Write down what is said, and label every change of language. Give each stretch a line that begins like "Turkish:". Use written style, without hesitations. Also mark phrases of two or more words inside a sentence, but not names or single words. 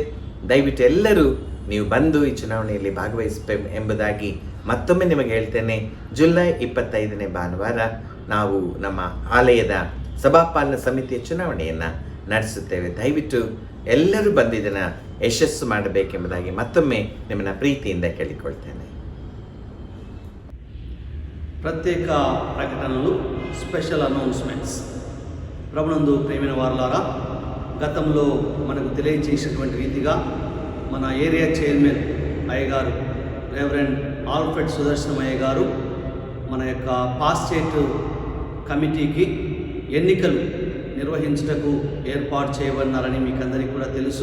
Kannada: ದಯವಿಟ್ಟು ಎಲ್ಲರೂ ನೀವು ಬಂದು ಈ ಚುನಾವಣೆಯಲ್ಲಿ ಭಾಗವಹಿಸಬೇಕು ಎಂಬುದಾಗಿ ಮತ್ತೊಮ್ಮೆ ನಿಮಗೆ ಹೇಳ್ತೇನೆ. ಜುಲೈ 25ನೇ ಭಾನುವಾರ ನಾವು ನಮ್ಮ ಆಲಯದ ಸಭಾಪಾಲನಾ ಸಮಿತಿಯ ಚುನಾವಣೆಯನ್ನು ನಡೆಸುತ್ತೇವೆ. ದಯವಿಟ್ಟು ಎಲ್ಲರೂ ಬಂದು ಇದನ್ನು ಯಶಸ್ಸು ಮಾಡಬೇಕೆಂಬುದಾಗಿ ಮತ್ತೊಮ್ಮೆ ನಿಮ್ಮನ್ನು ప్రీతిಯಿಂದ ಕೇಳಿಕೊಳ್ತೇನೆ.
Telugu: ప్రత్యేక ప్రకటనలు,
English: special announcements.
Telugu: ప్రభునందు ప్రేమైన వారలారా, గతంలో మనకు తెలియజేసినటువంటి రీతిగా మన
English: area chairman
Telugu: అయ్యగారు రెవరెండ్ ఆల్ఫ్రెడ్ సుదర్శనం అయ్య గారు మన యొక్క
English: pastorate committee
Telugu: ఎన్నికలు నిర్వహించుటకు ఏర్పాటు చేయబడినారని మీకు అందరికీ కూడా తెలుసు.